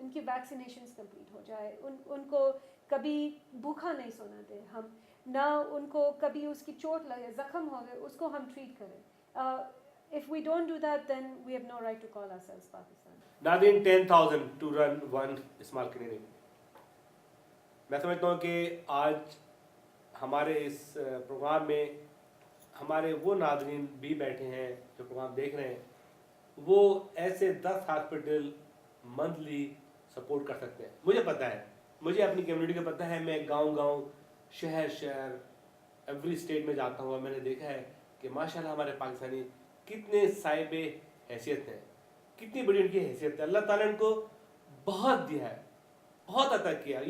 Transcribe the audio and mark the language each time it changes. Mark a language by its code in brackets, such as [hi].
[ur] ان کی vaccinations complete ہو جائے, ان کو کبھی بھوکا نہیں سونا دیں ہم, نہ ان کو کبھی اس کی چوٹ لگے, زخم ہو گئے, اس کو ہم ٹریٹ کریں. [en] If we don't do that, then we have no right to call ourselves Pakistan. ناظرین 10,000 to run one small clinic. [ur] میں سمجھتا ہوں کہ آج ہمارے اس پروگرام میں ہمارے وہ ناظرین بھی بیٹھے ہیں جو پروگرام دیکھ رہے ہیں, وہ ایسے 10 ہاسپٹل منتھلی سپورٹ کر سکتے ہیں. مجھے پتہ ہے, مجھے اپنی کمیونٹی کا پتہ ہے, میں گاؤں گاؤں شہر شہر ایوری اسٹیٹ میں جاتا ہوں, اور میں نے دیکھا ہے کہ ماشاء اللہ ہمارے پاکستانی کتنے صاحب حیثیت ہیں, کتنی بڑی ان کی حیثیت ہے. اللہ تعالیٰ نے ان کو بہت دیا ہے, بہت عطا کیا.